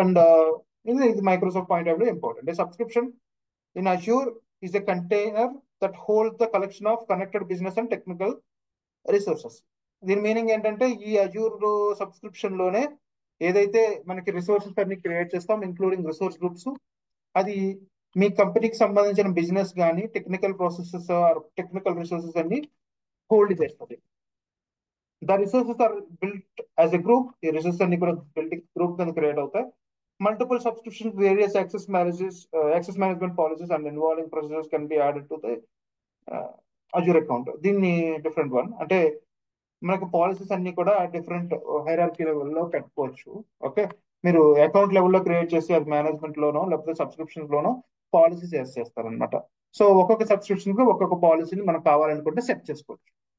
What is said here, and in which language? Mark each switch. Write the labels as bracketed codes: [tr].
[te] And ఇది Microsoft point of view important. [en] Subscription in Azure is a container that holds the collection of connected business and technical resources. [te] దీని meaning ఏంటంటే, ఈ Azure subscription లోనే ఏదైతే మనకి resources అన్ని create చేస్తాం, ఇంక్లూడింగ్ రిసోర్స్ గ్రూప్స్, అది మీ కంపెనీకి సంబంధించిన బిజినెస్ కానీ టెక్నికల్ ప్రాసెసెస్ టెక్నికల్ రిసోర్సెస్ అన్ని హోల్డ్ చేస్తుంది. [en] The resources are built as a group. [te] ఈ రిసోర్సెస్ అన్ని కూడా బిల్డింగ్ గ్రూప్ కింద క్రియేట్ అవుతాయి. [en] Multiple subscriptions, various access management policies and involving procedures can be added to the Azure account. [te] దీన్ని different one అంటే మనకు పాలసీస్ అన్ని కూడా డిఫరెంట్ హైరార్కీ లెవెల్లో పెట్టుకోవచ్చు. ఓకే, మీరు అకౌంట్ లెవెల్లో క్రియేట్ చేసి అది మేనేజ్మెంట్ లోనో లేకపోతే సబ్స్క్రిప్షన్ లోనో పాలసీస్ చేస్తారనమాట. సో ఒక్కొక్క సబ్స్క్రిప్షన్ కి ఒక్కొక్క పాలసీని మనకు కావాలనుకుంటే సెట్ చేసుకోవచ్చు.